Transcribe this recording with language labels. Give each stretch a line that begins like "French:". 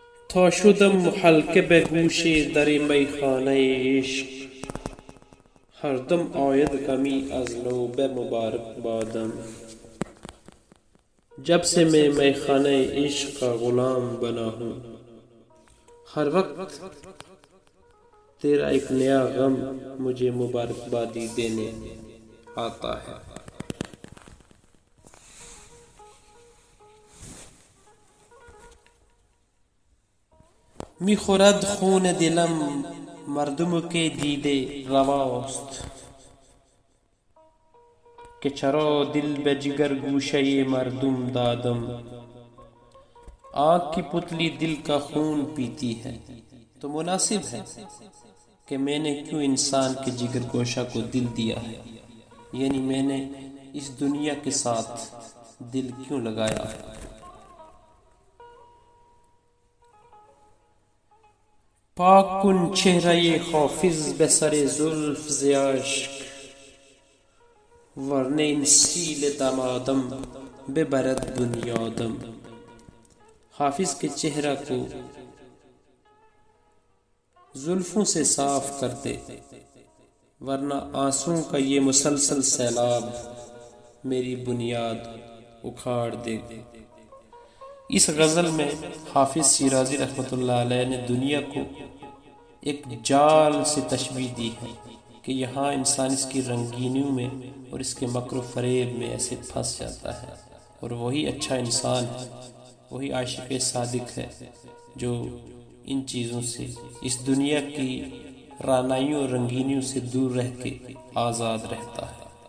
Persian: تا شدم حلقه به گوش در میخانه عشق، ہر دم آید غمی از نو به مبارک بادم.
Urdu: جب سے میں میخانہ عشق کا غلام بنا ہوں، ہر وقت تیرا ایک نیا غم مجھے مبارکبادی دینے آتا ہے.
Persian: میخورد خون دلم مردم کے دیده رواست، که چرا دل به جگر گوشه مردم دادم.
Urdu: آنکھ کی پتلی دل کا خون پیتی ہے تو مناسب ہے کہ میں نے کیوں انسان کے جگر گوشہ کو دل دیا ہے، یعنی میں نے اس دنیا کے ساتھ دل کیوں لگایا ہے.
Persian: پاک کن چہرہ حافظ به سر زلف ز اشک، ورنه این سیل دمادم ببرد بنیادم.
Urdu: حافظ کے چہرہ کو زلفوں سے صاف کر دے، ورنہ آنسوں کا یہ مسلسل سیلاب میری بنیاد اکھاڑ دے. اس غزل میں حافظ شیرازی رحمۃ اللہ علیہ نے دنیا کو ایک جال سے تشبیہ دی ہے کہ یہاں انسان اس کی رنگینیوں میں اور اس کے مکر و فریب میں ایسے پھنس جاتا ہے، اور وہی اچھا انسان ہے، وہی عاشق صادق ہے جو ان چیزوں سے، اس دنیا کی رعنائیوں اور رنگینیوں سے دور رہ کے آزاد رہتا ہے.